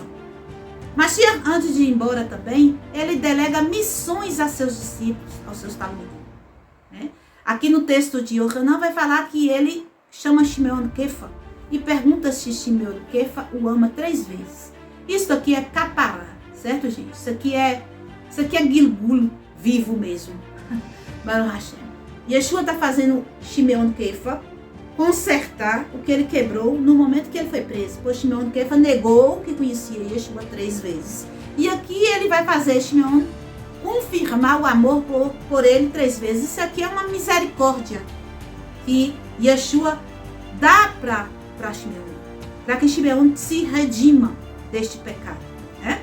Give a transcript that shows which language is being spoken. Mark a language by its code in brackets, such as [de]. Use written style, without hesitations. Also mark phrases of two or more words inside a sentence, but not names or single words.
[pt] Mashiach, antes de ir embora também, ele delega missões a seus discípulos, aos seus Talmidim, né? Aqui no texto de Yohanan vai falar que ele chama Shimeon Kefa e pergunta se Shimeon Kefa o ama 3 vezes. Isso aqui é Capará, certo, gente? Isso aqui é Gilgul vivo mesmo. [he] ברוך השם. [pt] Yeshua está fazendo Shimeon Kefa consertar o que ele quebrou no momento que ele foi preso. Pois Shimeon Kefa negou que conhecia Yeshua 3 vezes. E aqui ele vai fazer Shimeon confirmar o amor por ele 3 vezes. Isso aqui é uma misericórdia que Yeshua dá para Shimeon, para que Shimeon se redima deste pecado, né?